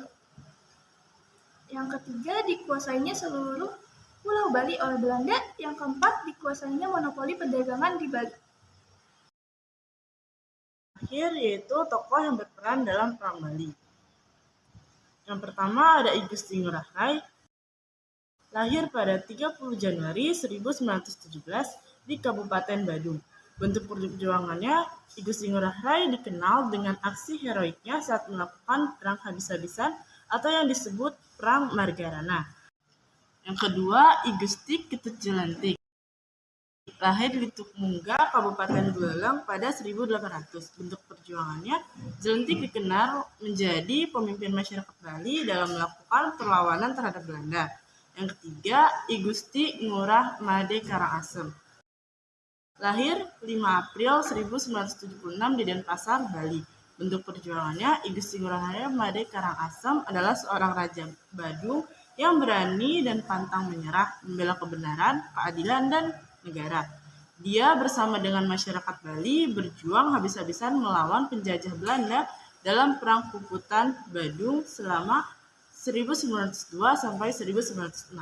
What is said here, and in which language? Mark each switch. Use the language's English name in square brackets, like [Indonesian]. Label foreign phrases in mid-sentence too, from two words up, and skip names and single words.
[Indonesian] Yang ketiga, dikuasainya seluruh Pulau Bali oleh Belanda. Yang keempat, dikuasainya monopoli perdagangan di Bali. Terakhir yaitu tokoh yang berperan dalam Perang Bali. Yang pertama ada I Gusti Ngurah Rai, lahir pada 30 Januari 1917 di Kabupaten Badung. Bentuk perjuangannya, I Gusti Ngurah Rai dikenal dengan aksi heroiknya saat melakukan perang habis-habisan atau yang disebut Perang Margarana. Yang kedua, I Gusti Ketut Jelantik, lahir di Tukmungga, Kabupaten Buleleng pada 1800. Bentuk perjuangannya, Jelantik dikenal menjadi pemimpin masyarakat Bali dalam melakukan perlawanan terhadap Belanda. Yang ketiga, I Gusti Ngurah Made Karangasem, lahir 5 April 1976 di Denpasar, Bali. Bentuk perjuangannya, I Gusti Ngurah Made Karangasem adalah seorang raja Badung yang berani dan pantang menyerah, membela kebenaran, keadilan, dan negara. Dia bersama dengan masyarakat Bali berjuang habis-habisan melawan penjajah Belanda dalam Perang Puputan Badung selama 1902 sampai 1906.